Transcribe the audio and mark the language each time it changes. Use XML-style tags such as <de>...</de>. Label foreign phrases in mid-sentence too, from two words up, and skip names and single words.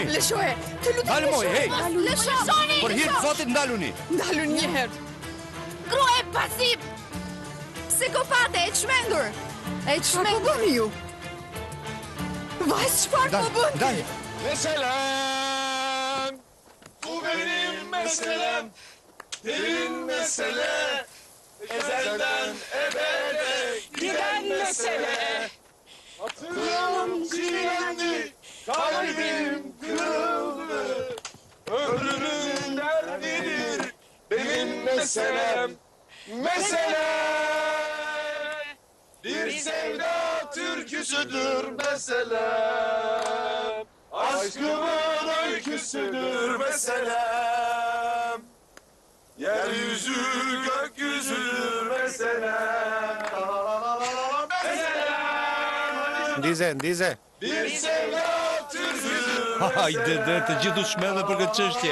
<sq>Lëshoje! Të lutem Dalë moj, hej! Lëshoni! Për hir të Zotit ndaluni! Ndalun një herë! Grua e pasiv! Psikopate, e çmendur! E çmendur! Po bëni ju? Vajzë, çfarë po bën? Dal!</sq> <tr>Meselem, bu benim meselem, derin mesele, ezelden ebede giden mesele. Hatırım çiğnendi, kalbim kırıldı, ömrümün derdidir benim meselem, mesele. Bir sevda türküsüdür meselem, aşkımın öyküsüdür meselem. Yeryüzü gökyüzüdür meselem, meselem.</tr> <sq>Ndize!</sq> <tr>Bir sevda türküsüdür</tr> <sq>Hajde dhe të gjithu shmedhe për këtë çështje.</sq>